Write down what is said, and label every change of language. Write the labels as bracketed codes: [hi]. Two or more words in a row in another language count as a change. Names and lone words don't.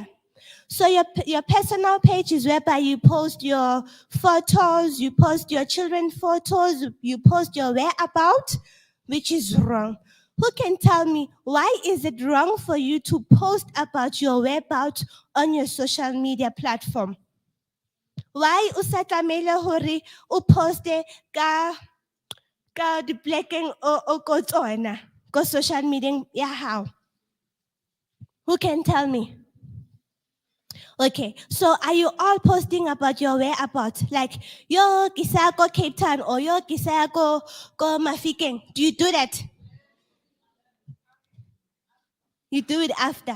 [en] So your personal page is whereby you post your photos, you post your children's photos, you post your whereabouts, which is wrong. Who can tell me why is it wrong for you to post about your whereabouts on your social media platform? [st] Why o sa tlamehile hore o poste ka di-plekeng o ko tsona ko [en] social media [st] ya hao? [en] Who can tell me? Okay, so are you all posting about your whereabouts? Like, yo, [st] kisa ko [en] Cape Town or yo, [st] kisa ko [en] Mafikeng. Do you do that? You do it after.